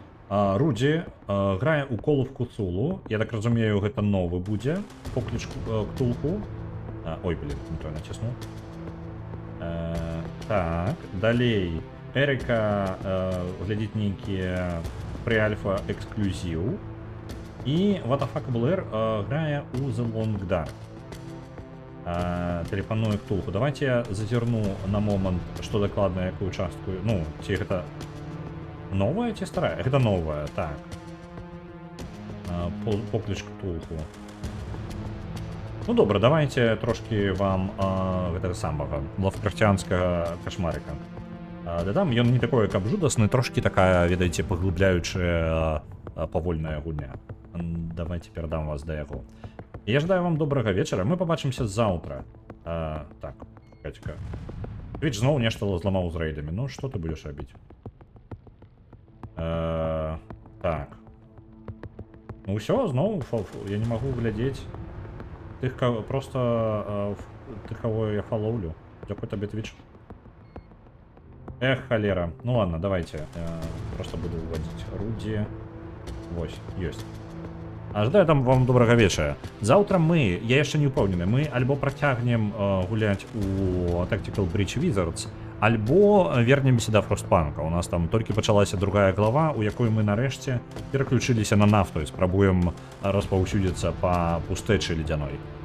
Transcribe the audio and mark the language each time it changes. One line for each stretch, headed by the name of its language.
Belarusian: Руді грае ў Call of Cthulhu. Я так разумею, гэта новы будзе покліч Ктулху.
Russian: Ой, блин, неправильно ціснуў.
Belarusian: Так, далей. Эрика глядзіць нейкія пры-альфа эксклюзіў. І What the fuck Blair грае ў The Long Dark. Тэлефануе Ктулху. Давайте я зазірну на момант, што дакладна, якую частку, ну, ці гэта Новая ці старая? Гэта новая, так. Покліч ктулху. Ну добра, давайте трошки вам гэтага самага лавкрафтянскага кашмарыка дадам. Ён не такой, каб жудасны, трошки такая, ведаеце, паглыбляючая павольная гульня. Давайте перадам вас да яго. Я жадаю вам добрага вечара, мы побачымся заўтра. Так, чакайце-ка. Твіч зноў нешта зламаў з рэйдамі. Ну, што ты будзеш рабіць? Так. Ну ўсё, зноў я не магу глядзець тых, просто тых, кого я фалоўлю. Дзякуй табе, Твіч. Эх, холера.
Russian: Ну ладно, давайте. Просто буду уводить Руди.
Belarusian: Вось, ёсць. Жадаю там вам добрага вечара. Заўтра мы, я яшчэ не ўпэўнены, мы альбо працягнем гуляць у Tactical Breach Wizards, альбо вернемся да Frostpunk. У нас там толькі пачалася другая глава, у якой мы нарэшце пераключыліся на нафту і спрабуем распаўсюдзіцца па пустэчы ледзяной.